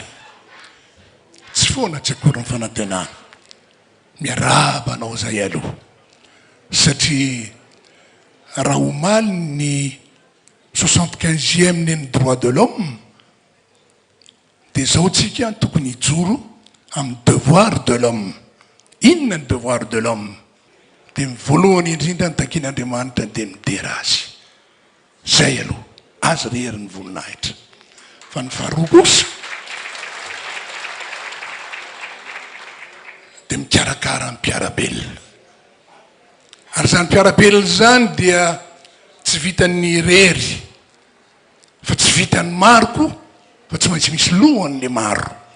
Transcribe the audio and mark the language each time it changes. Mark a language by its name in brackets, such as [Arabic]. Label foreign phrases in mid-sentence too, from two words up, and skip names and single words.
[Malagasy] Tsy foana tsy akory ny fanantenana, miarabanao zay aloha satria raha omaly ny 75e ny [French] droit de l'homme [Malagasy] dia zao tsika tokony hijoro amin'ny [French] devoir de l'homme. [Malagasy] Inona ny [French] devoir de l'homme? [Malagasy] Dia voalohany indrindra ny takian'Andriamanitra dia midera azy. Zay aloha azy rehery ny voninahitra. Fa ny faharoa kosa dia mikarakara ny mpiarabelona. Ary zany mpiarabelona zany dia tsy vitan'ny rery fa tsy vitan'ny maro koa, fa tsy maintsy misy lohany le maro.